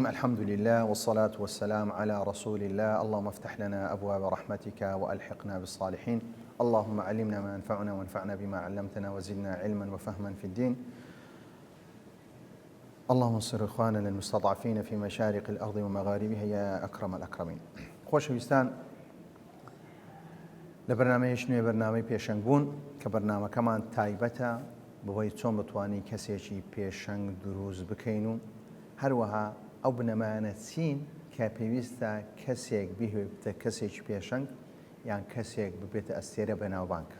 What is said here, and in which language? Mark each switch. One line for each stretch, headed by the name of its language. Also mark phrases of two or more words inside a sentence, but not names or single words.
Arabic: الحمد لله والصلاة والسلام على رسول الله. اللهم افتح لنا أبواب رحمتك وألحقنا بالصالحين. اللهم علمنا ما ينفعنا وانفعنا بما علمتنا وزدنا علما وفهما في الدين. اللهم انصر إخواننا المستضعفين في مشارق الأرض ومغاربها يا أكرم الأكرمين.
Central Kurdish: خۆشەویستان، لە بەرنامەیەش نوێ بەرنامەی پێشەنگ بوون کە بەرنامەکەمان تایبەتە بەوەی چۆن بتوانین کەسێکی پێشەنگ دروست بکەین و هەروەها ئەو بنەمایانە چین کە پێویستە کەسێک بهێبتە کەسێکی پێشەنگ یان کەسێک ببێتە ئەستێرە بەناوبانگە.